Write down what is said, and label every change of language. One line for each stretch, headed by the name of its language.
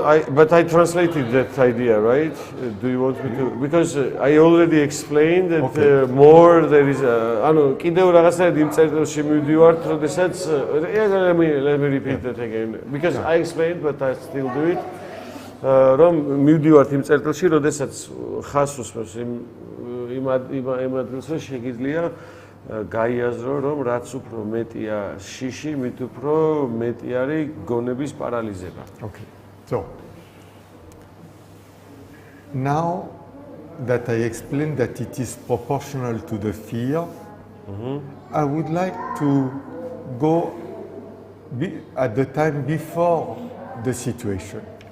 English: But I translated that idea, right? Do you want me to? Because I already explained that more there is
Georgian: კიდევ რაღაცნაირად იმ წერტილში მივდივართ, როდესაც
English: let me repeat that again because I explained but I still do it.
Georgian: რომ მივდივართ იმ წერტილში, როდესაც ხას უსმენს იმ ადგილს, რომ შეგიძლია გაიაზრო, რომ რაც უფრო მეტია შიში, მით უფრო მეტი არის გონების პარალიზება.
English: Okay. So now that I explained that it is proportional to the fear, I would like to go at the time before the situation.